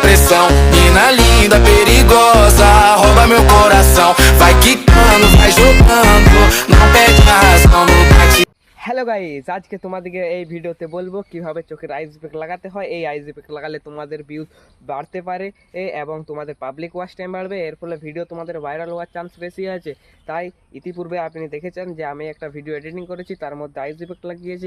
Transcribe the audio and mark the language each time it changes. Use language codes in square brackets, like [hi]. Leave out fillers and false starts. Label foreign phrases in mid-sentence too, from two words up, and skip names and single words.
[pt] pressão. Mina linda, perigosa, rouba meu coração. Vai quicando, vai jogando, não perde a razão, não bate. [bn] হ্যালো গাইস, আজকে তোমাদেরকে এই ভিডিওতে বলবো কিভাবে চোখের [en] ice pack [bn] লাগাতে হয়। এই [en] ice pack [bn] লাগালে তোমাদের ভিউজ বাড়তে পারে এবং তোমাদের [en] public watch time [bn] বাড়বে। এর ফলে ভিডিও তোমাদের ভাইরাল হওয়ার চান্স বেশি আছে। তাই ইতিপূর্বে আপনি দেখেছেন যে আমি একটা [en] video editing [bn] করেছি, তার মধ্যে [en] ice pack [bn] লাগিয়েছি।